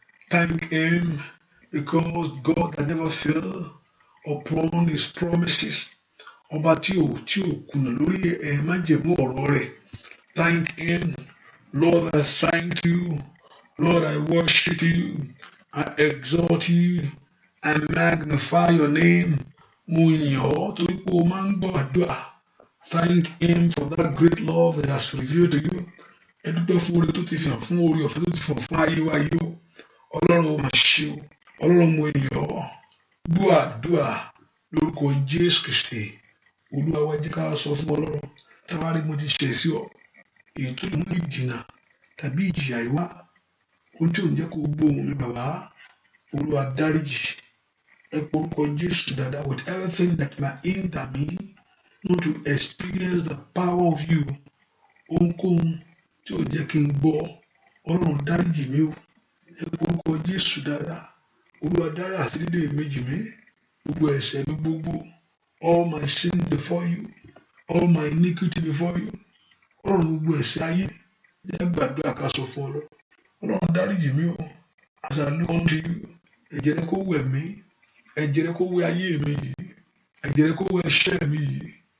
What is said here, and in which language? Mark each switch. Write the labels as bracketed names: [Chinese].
[English] Thank him because God that never fail upon his promises. [Yoruba] Ọba tí ò kùnà lórí májẹ̀mú ọ̀rọ̀ rẹ̀. [English] Thank him. Lord, I thank you. Lord, I worship you. I exalt you. I magnify your name. [Yoruba] Mo yìn ọ́ torí pé o máa ń gbọ́ àdúrà. [English] Thank him for that great love that has revealed to you. [Yoruba] Ẹ dúpẹ́ fún oore tó ti fi hàn fún oore ọ̀fẹ́ tó ti fi hàn fún ayé wa yìí o. Ọlọ́run ó máa ṣe o. Ọlọ́run mo yìn ọ́. Gbọ́ àdúrà lórúkọ Jésù Kristi. Olúwa wá jẹ́ ká sọ fún Ọlọ́run. Táwa rí mo ti ṣẹ̀ sí ọ. Èyí tó lè mú ìjìnà tàbí ìjìyà ìwá. Ohun tí ò ń jẹ́ kó gbóhùn mi bàbá. Olúwa dáríjì. Ẹ porúkọ Jésù dáadáa [English] with everything that might hinder me not to experience the power of you. [Yoruba] Ohunkóhun tí ò ń jẹ́ kí n gbọ́. Ọlọ́run dáríjì mi o. Ẹ porúkọ Jésù dáadáa. Olúwa dárí àṣírí méjì mi. Gbogbo ẹ̀ṣẹ̀ mi gbogbo. [English] All my sin before you. All my iniquity before you. [Yoruba] Ọlọ́run gbogbo ẹ̀ṣẹ̀ ayé. Ẹ gbàdúrà ká sọ fún Ọlọ́run. Ọlọ́run dáríjì mi o. [English] As I look unto you. [Yoruba] Ẹ̀jẹ̀ rẹ kó wẹ̀ mí. Ẹ̀jẹ̀ rẹ kó wẹ̀ ayé mi yìí. Ẹ̀jẹ̀ rẹ kó wẹ̀ ẹ̀ṣẹ̀ mi yìí.